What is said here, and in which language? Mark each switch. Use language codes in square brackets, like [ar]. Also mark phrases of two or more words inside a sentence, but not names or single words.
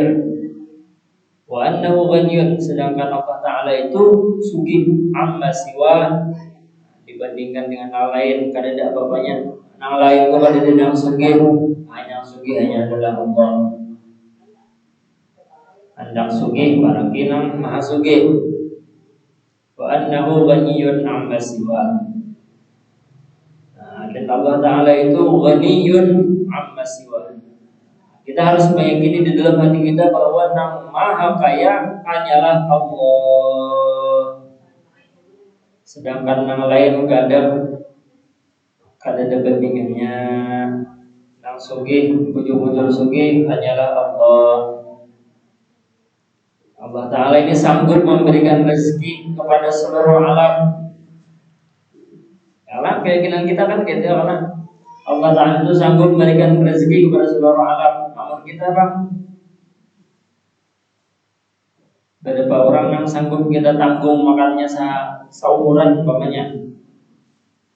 [ar] وأنه غني, [id] sedangkan Allah Ta'ala itu sugih [ar] عما سوى, [id] dibandingkan dengan hal lain kada ada apa-apanya. Yang lain itu kada ada yang sugih, hanya sugih hanya adalah Allah. [bjn] Andang sugih para kinang maha sugih. [ar] وأنه غني عما سوى. [id] Dan Allah Ta'ala itu [ar] غني عما سوى. [id] Kita harus meyakini di dalam hati kita bahwa yang maha kaya hanyalah Allah. [bjn] Sedangkan yang lain kada ada bandingannya. Yang sugih, bujur-bujur sugih hanyalah Allah. [id] Allah Ta'ala ini sanggup memberikan rezeki kepada seluruh alam. Karena keyakinan kita kan gitu, karena Allah Ta'ala itu sanggup memberikan rezeki kepada seluruh alam. Namun kita bang, beberapa orang yang sanggup kita tanggung makannya seumuran umpamanya.